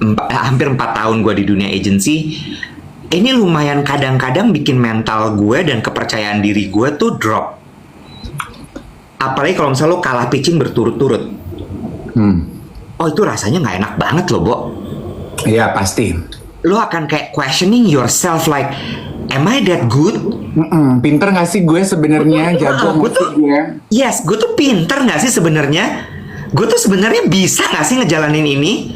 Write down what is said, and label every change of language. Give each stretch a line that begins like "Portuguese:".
Indonesian: Hampir 4 tahun gue di dunia agency. Ini lumayan kadang-kadang bikin mental gue dan kepercayaan diri gue tuh drop. Apalagi kalau misalnya lo kalah pitching berturut-turut. Oh, itu rasanya nggak enak banget loh, Bo. Iya, pasti. Lo akan kayak
English: questioning yourself like, am I that good?
Indonesian: Pinter nggak sih gue sebenarnya? Jago nggak sih gue? Yes, gue tuh pinter nggak sih sebenarnya? Gue tuh sebenarnya bisa nggak sih ngejalanin ini?